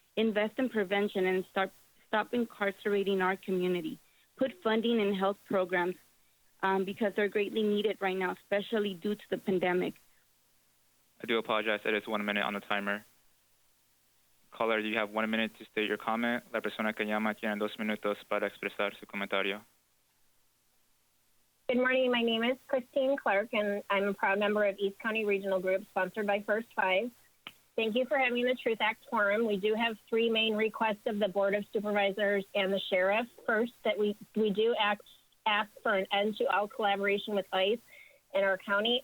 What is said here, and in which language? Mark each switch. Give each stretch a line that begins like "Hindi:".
English: Invest in prevention and stop incarcerating our community. Put funding in health programs because they're greatly needed right now, especially due to the pandemic. I do apologize. It is 1 minute on the timer. Caller, you have 1 minute to state your comment.
Spanish: La persona que llama tiene 2 minutos para expresar su comentario.
English: Good morning. My name is Christine Clark, and I'm a proud member of East County Regional Group, sponsored by First Five. Thank you for having the Truth Act Forum. We do have three main requests of the Board of Supervisors and the Sheriff. First, that we do ask for an end to all collaboration with ICE in our county.